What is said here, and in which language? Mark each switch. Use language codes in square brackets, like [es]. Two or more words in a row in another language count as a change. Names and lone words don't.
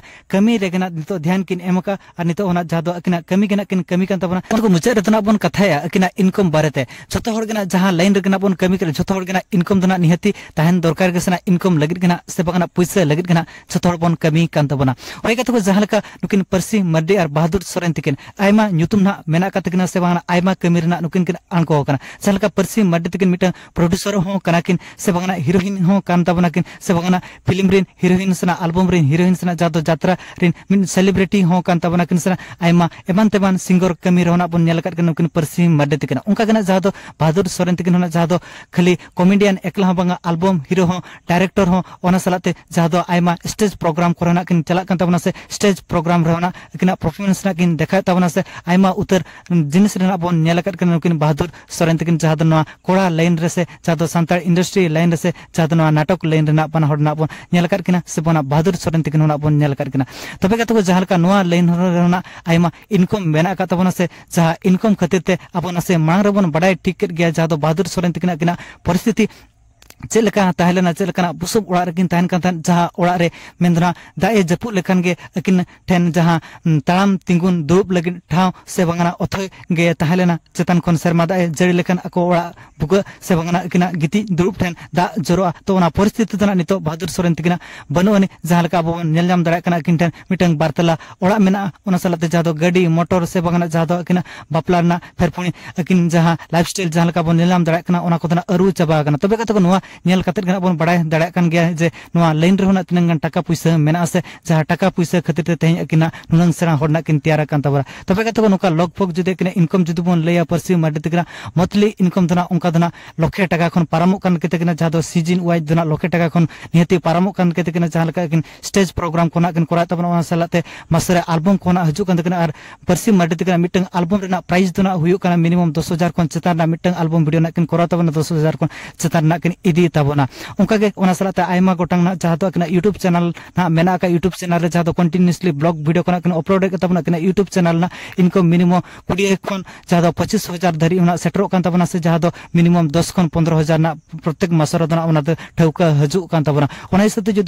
[sat] कमी रे कना नितो ध्यान किन एमका और नितो ओना जा दो किन कमी कन तबन उनको मुचे रतना बन कथाया किन इनकम बारेते जतो हर कना जहां लाइन रे कना बन कमी करे जतो हर कना इनकम दना निहति ताहन दरकार के सना इनकम लगित कना से बकना पैसा लगित कना जतो हर बन कमी कन तबना ओय का तो जहां लका नुकिन परसी मर्दे और बहादुर सोरेन तिकिन आयमा nyutum na mena katikina se bangana aima kamir na nukin kin anko kana salka persi madde tikin mitang producer ho kana kin se bangana heroine ho kan tabana kin se bangana film rin heroine sana album rin heroine sana jado jatra rin min celebrity ho kan tabana kin sana aima eman teban singer kamir hona pun nyalakat kan nukin persi madde tikina unka kana jado bahadur soren tikin hona jado khali comedian ekla banga [en] album hero [sat] ho director ho ona salate jado aima [en] stage program [sat] korona kin chalak kan tabana se [en] stage program [sat] rona kina performance na kin dekha tabana se आयमा उतर जिनिस रेना बन नेलकत कन नुकिन बहादुर सोरेन तकिन जहाद नवा कोड़ा लाइन रेसे जहाद सांतार इंडस्ट्री लाइन रेसे जहाद नवा नाटक लाइन रेना पन हडना बन नेलकत किना से बना बहादुर सोरेन तकिन होना बन नेलकत किना तबे का तो जहाल का नवा लाइन रेना आयमा इनकम मेना का तबना से जहा इनकम खातिर ते अबना से मांग रबन बडाय ठीक गया जहाद बहादुर सोरेन तकिन किना परिस्थिति चेलका ताहलेना चेलकना बुसुब ओड़ा रेकिन ताहन कान जहां ओड़ा रे मेंदना दाए जपु लेखन गे अकिन ठेन जहां ताम तिंगुन दुब लगिन ठाव से बंगना अथय गे ताहलेना चेतन खन शर्मा दाए जड़ी लेखन अको ओड़ा बुग से बंगना अकिना गिति दुब ठेन दा जरोआ तो ओना परिस्थिति तना नितो बहादुर सोरेन तिकिना बनुअनि जहां लका अब नेल जाम दरा कना अकिन ठेन मिटंग बारतला ओड़ा मेना ओना सलाते जादो गाड़ी मोटर से बंगना जादो अकिना बापलारना फेरपुनी अकिन जहां लाइफस्टाइल जहां लका बन नेल जाम दरा कना ओना कोतना अरु चाबा कना तबे का तो नोआ नेल कतेर गना बन बडाय दड़ा कान गया जे नोआ लाइन रे होना तिनंग टाका पैसा मेना से जहां टाका पैसा खातिर ते तें अकिना नुनंग सेरा होडना किन तैयार कान तबरा तबे का तो नुका लगभग जुदे किन इनकम जुदे बन लेया परसी माडे तिकना मतली इनकम दना उनका दना लखे टाका खन पारामो कान केते किना जहां दो सीजन वाइज दना लखे टाका खन निहति पारामो कान केते किना जहां लका किन [en] stage program [sat] कोना किन कोरा तबना ओना सलाते मसरे एल्बम कोना हजु कान किना आर परसी माडे तिकना मिटंग एल्बम रेना प्राइस दना हुयु काना मिनिमम 10,000 खन चेतार ना मिटंग [en] album video [sat] ना किन कोरा तबना 10,000 खन चेतार ना किन इदी तबना उनकागे ओना सलाते आयमा गोटांग ना जहां तो किना [en] YouTube channel [sat] ना मेना का यूट्यूब चैनल रे जहां तो [en] continuously vlog video [sat] कोना किन अपलोड के तबना किना [en] YouTube channel [sat] ना इनकम मिनिमम 20 खन जहां तो 25,000 धरी ओना सेटरो कान तबना से जहां तो मिनिमम 10 खन 15,000 ना प्रत्येक मासर दना ओना तो ठौका हजु कान तबना ओना हिसाबते जदि